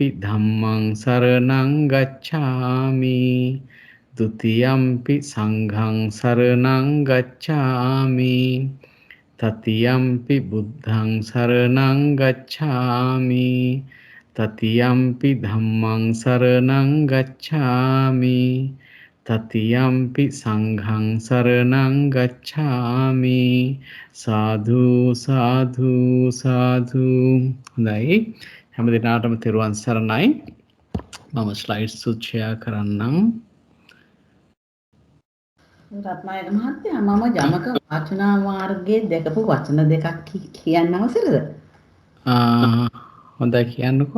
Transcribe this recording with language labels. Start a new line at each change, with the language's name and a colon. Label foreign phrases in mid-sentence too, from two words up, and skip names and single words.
Pali: ධම්මං සරණං ගච්ඡාමි ဒ ුතියම්පි සංඝං සරණං ගච්ඡාමි තතියම්පි බුද්ධං සරණං ගච්ඡාමි තතියම්පි ධම්මං සරණං ගච්ඡාමි තතියම්පි සංඝං සරණං ගච්ඡාමි සාදු සාදු සාදු.
Sinhala: හොඳයි, හැම දිනාටම තෙරුවන් සරණයි. මම
English: slides share
Sinhala: කරන්නම්. රත්නායක මහත්තයා, මම යමක වාචනා මාර්ගයේ දැකපු වචන දෙකක් කියන්න අවසරද? හොඳයි, කියන්නකෝ.